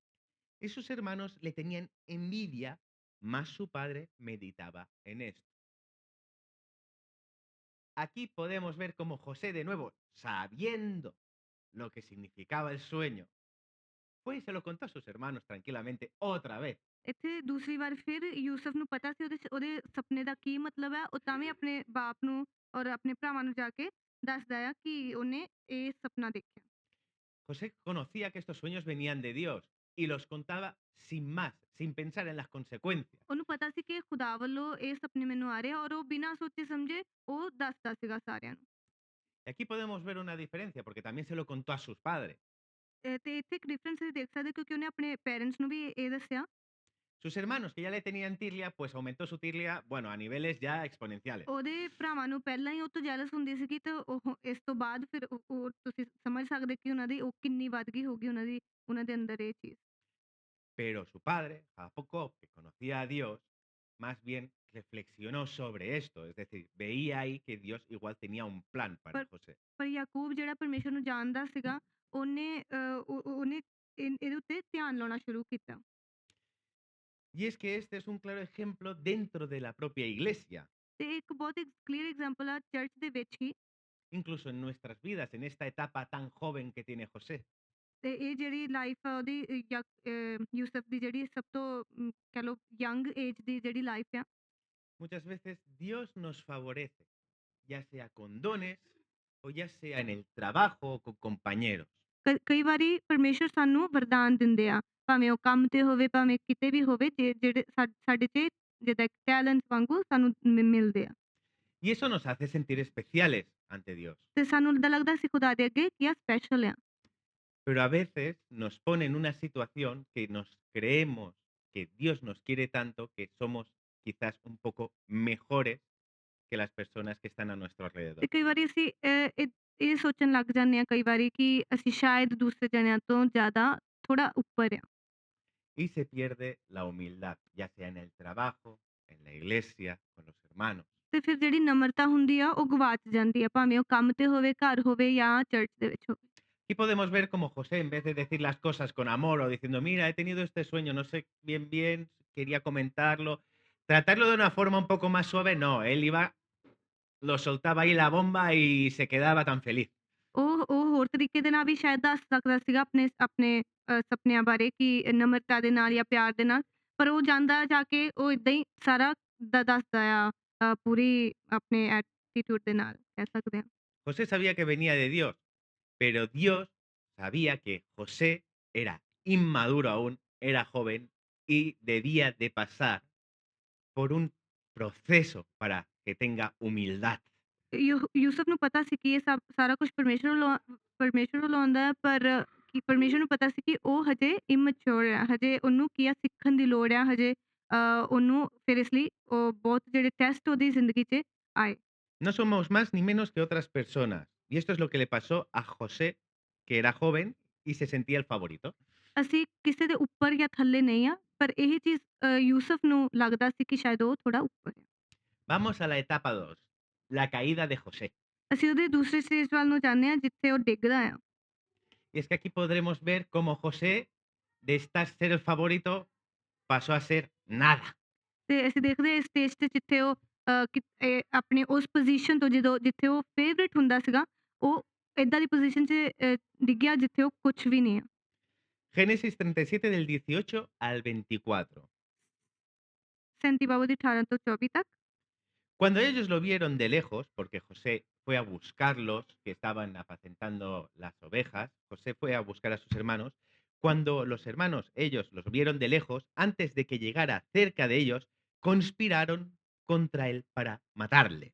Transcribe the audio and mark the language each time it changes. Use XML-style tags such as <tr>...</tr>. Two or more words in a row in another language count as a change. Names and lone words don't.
<es>Y sus hermanos le tenían envidia, mas su padre meditaba en esto. Aquí podemos ver cómo José, de nuevo, sabiendo lo que significaba el sueño, fue y se lo contó a sus hermanos tranquilamente otra vez.</es> <pa>ਇੱਥੇ ਦੂਸਰੀ ਵਾਰ ਫਿਰ ਯੂਸਫ ਨੂੰ ਪਤਾ ਸੀ ਉਹਦੇ ਸੁਪਨੇ ਦਾ ਕੀ ਮਤਲਬ ਹੈ, ਉਹ ਤਾਂ ਵੀ ਆਪਣੇ ਬਾਪ ਨੂੰ ਔਰ ਆਪਣੇ ਭਰਾਵਾਂ ਨੂੰ ਜਾ ਕੇ ਦੱਸਦਾ ਆ ਕਿ ਉਹਨੇ ਇਹ ਸੁਪਨਾ ਦੇਖਿਆ।</pa> <es>José conocía que estos sueños venían de Dios y los contaba sin más, sin pensar en las consecuencias.</es> <pa>ਉਹਨੂੰ ਪਤਾ ਸੀ ਕਿ ਖੁਦਾ ਵੱਲੋਂ ਇਹ ਸੁਪਨੇ ਮੈਨੂੰ ਆ ਰਹੇ ਆ, ਔਰ ਉਹ ਬਿਨਾਂ ਸੋਚੇ ਸਮਝੇ ਉਹ ਦੱਸਦਾ ਸੀਗਾ ਸਾਰਿਆਂ ਨੂੰ।</pa> <es>Y aquí podemos ver una diferencia, porque también se lo contó a sus padres.</es> <pa>ਤੇ ਇੱਥੇ ਇੱਕ ਡਿਫਰੈਂਸ ਅਸੀਂ ਦੇਖ ਸਕਦੇ, ਕਿਉਂਕਿ ਉਹਨੇ ਆਪਣੇ ਪੇਰੈਂਟਸ ਨੂੰ ਵੀ ਇਹ ਦੱਸਿਆ।</pa> <es>Sus hermanos, que ya le tenían tirlia, pues aumentó su tirlia, bueno, a niveles ya exponenciales.</es> <pa>ਉਹਦੇ ਭਰਾਵਾਂ ਨੂੰ ਪਹਿਲਾਂ ਹੀ ਉਹ ਤੋਂ ਜੈਲਸ ਹੁੰਦੀ ਸੀਗੀ, ਤੇ ਉਹ ਇਸ ਤੋਂ ਬਾਅਦ ਫਿਰ ਉਹ ਤੁਸੀਂ ਸਮਝ ਸਕਦੇ ਕਿ ਉਹਨਾਂ ਦੀ ਉਹ ਕਿੰਨੀ ਵੱਧ ਗਈ ਹੋਗੀ, ਉਹਨਾਂ ਦੇ ਅੰਦਰ ਇਹ ਚੀਜ਼।</pa> <es>Pero su padre, Jacob, que conocía a Dios, más bien reflexionó sobre esto. Es decir, veía ahí que Dios igual tenía un plan para</es> <pa>ਪਰ</pa> <es>José.</es> <pa>ਪਰ ਯਾਕੂਬ ਜਿਹੜਾ ਪਰਮੇਸ਼ਰ ਨੂੰ ਜਾਣਦਾ ਸੀਗਾ, ਉਹਨੇ ਇਹਦੇ ਉੱਤੇ ਧਿਆਨ ਲਾਉਣਾ ਸ਼ੁਰੂ ਕੀਤਾ।</pa> <es>Y es que este es un claro ejemplo dentro de la propia iglesia,</es> <pa>ਤੇ ਇੱਕ ਬਹੁਤ</pa> <en>clear example</en> <pa>ਆ ਚਰਚ ਦੇ ਵਿੱਚ ਹੀ।</pa> <es>incluso en nuestras vidas, en esta etapa tan joven que tiene José.</es> <pa>ਤੇ ਇਹ ਜਿਹੜੀ ਲਾਈਫ ਆ ਉਹਦੀ ਯੂਸਫ ਦੀ ਜਿਹੜੀ ਸਭ ਤੋਂ ਕਹਿ ਲਓ</pa> <en>young age</en> <pa>ਦੀ ਜਿਹੜੀ ਲਾਈਫ ਆ,</pa> <es>Muchas veces Dios nos favorece, ya sea con dones o ya sea en el trabajo o con compañeros.</es> <pa>ਕਈ ਵਾਰੀ ਪਰਮੇਸ਼ਰ ਸਾਨੂੰ ਵਰਦਾਨ ਦਿੰਦੇ ਆ, ਭਾਵੇਂ ਉਹ ਕੰਮ ਤੇ ਹੋਵੇ, ਭਾਵੇਂ ਕਿਤੇ ਵੀ ਹੋਵੇ, ਜਿਹੜੇ ਸਾਡੇ 'ਚ ਜਿੱਦਾਂ ਇੱਕ ਟੈਲੈਂਟ ਵਾਂਗੂ ਸਾਨੂੰ ਮਿਲਦੇ ਆ।</pa> <es>Y eso nos hace sentir especiales ante Dios.</es> <pa>ਤੇ ਸਾਨੂੰ ਏਦਾਂ ਲੱਗਦਾ ਅਸੀਂ ਖੁਦਾ ਦੇ ਅੱਗੇ ਕੀ ਆ, ਸਪੈਸ਼ਲ ਆ।</pa> <es>Pero a veces nos pone en una situación que nos creemos que Dios nos quiere tanto que somos quizás un poco mejores que las personas que están a nuestro</es> <pa>ਤੇ</pa> <es>alrededor.</es> <pa>ਕਈ ਵਾਰੀ ਅਸੀਂ ਇਹ ਸੋਚਣ ਲੱਗ ਜਾਂਦੇ ਆ ਕਈ ਵਾਰੀ ਕਿ ਅਸੀਂ ਸ਼ਾਇਦ ਦੂਸਰੇ ਜਣਿਆਂ ਤੋਂ ਜ਼ਿਆਦਾ ਥੋੜਾ ਉੱਪਰ ਆ।</pa> <es>Y se pierde la humildad, ya sea en el trabajo, en la iglesia, con los hermanos.</es> <pa>ਤੇ ਫਿਰ ਜਿਹੜੀ ਨਮਰਤਾ ਹੁੰਦੀ ਆ ਉਹ ਗਵਾਚ ਜਾਂਦੀ ਆ, ਭਾਵੇਂ ਉਹ ਕੰਮ ਤੇ ਹੋਵੇ, ਘਰ ਹੋਵੇ ਜਾਂ ਚਰਚ ਦੇ ਵਿੱਚ ਹੋਵੇ।</pa> <es>Y podemos ver como José, en vez de decir las cosas con amor o diciendo, mira, he tenido este sueño, no sé bien, quería comentarlo, tratarlo de una forma un poco más suave, no, él iba, lo soltaba ahí la bomba y se quedaba tan feliz.</es> <pa>ਉਹ ਹੋਰ ਤਰੀਕੇ ਦੇ ਨਾਲ ਵੀ ਸ਼ਾਇਦ ਦੱਸ ਸਕਦਾ ਸੀਗਾ ਆਪਣੇ ਆਪਣੇ ਸੁਪਨਿਆਂ ਬਾਰੇ, ਕਿ ਨਮਰਤਾ ਦੇ ਨਾਲ ਜਾਂ ਪਿਆਰ ਦੇ ਨਾਲ, ਪਰ ਉਹ ਜਾਂਦਾ ਜਾ ਕੇ ਉਹ ਏਦਾਂ ਹੀ ਸਾਰਾ ਦੱਸਦਾ ਆ, ਪੂਰੀ ਆਪਣੇ ਐਟੀਟਿਊਡ ਦੇ ਨਾਲ ਕਹਿ ਸਕਦੇ ਹਾਂ।</pa> <es>José sabía que venía de Dios, pero Dios sabía que José era inmaduro aún, era joven y debía de pasar por un proceso para que tenga humildad.</es> <pa>ਯੂਸੁਫ ਨੂੰ ਪਤਾ ਸੀ ਕਿ ਇਹ ਸਭ ਸਾਰਾ ਕੁਝ ਪਰਮੇਸ਼ਵਰ ਵੱਲੋਂ ਆਉਂਦਾ ਹੈ, ਪਰ ਕਿ ਪਰਮੇਸ਼ਵਰ ਨੂੰ ਪਤਾ ਸੀ ਕਿ ਉਹ ਹਜੇ ਇਮੈਚੁਰ ਆ, ਹਜੇ ਉਹਨੂੰ ਕੀ ਆ ਸਿੱਖਣ ਦੀ ਲੋੜ ਆ, ਹਜੇ ਉਹਨੂੰ ਫਿਰ ਇਸ ਲਈ ਉਹ ਬਹੁਤ ਜਿਹੜੇ ਟੈਸਟ ਉਹਦੀ ਜ਼ਿੰਦਗੀ 'ਚ ਆਏ।</pa> <es>No somos más ni menos que otras personas. Y esto es lo que le pasó a José, que era joven y se sentía el favorito.</es> <pa>ਅਸੀਂ ਕਿਸੇ ਦੇ ਉੱਪਰ ਜਾਂ ਥੱਲੇ ਨਹੀਂ ਆ, ਪਰ ਇਹ ਚੀਜ਼ ਯੂਸੁਫ ਨੂੰ ਲੱਗਦਾ ਸੀ ਕਿ ਸ਼ਾਇਦ ਉਹ ਥੋੜਾ ਉੱਪਰ ਆ।</pa> <es>Vamos a la etapa 2, la caída de José.</es> <pa>ਅਸੀਂ ਉਹਦੇ ਦੂਸਰੇ ਸਟੇਜ ਵੱਲ ਨੂੰ ਜਾਂਦੇ ਹਾਂ ਜਿੱਥੇ ਉਹ ਡਿੱਗਦਾ ਆ।</pa> <es>Y es que aquí podremos ver cómo José, de estar ser el favorito, pasó a ser nada.</es> <pa>ਤੇ ਅਸੀਂ ਦੇਖਦੇ ਹਾਂ ਇਸ ਸਟੇਜ ਤੇ ਜਿੱਥੇ ਉਹ ਆਪਣੇ ਉਸ ਪੋਜੀਸ਼ਨ ਤੋਂ ਜਿੱਥੇ ਉਹ ਫੇਵਰਿਟ ਹੁੰਦਾ ਸੀਗਾ, ਉਹ ਏਦਾਂ ਦੀ ਪੋਜੀਸ਼ਨ 'ਚ ਡਿੱਗਿਆ ਜਿੱਥੇ ਉਹ ਕੁਛ ਵੀ ਨਹੀਂ ਆ।</pa> <es>Génesis 37 del 18 al 24.</es> <pa>37 ਬਾਬੂ ਦੀ 18 ਤੋਂ 24 ਤੱਕ।</pa> <es>Cuando ellos lo vieron de lejos, porque José fue a buscarlos, que estaban apacentando las ovejas, José fue a buscar a sus hermanos, cuando los hermanos, ellos los vieron de lejos, antes de que llegara cerca de ellos, conspiraron contra él para matarle.</es>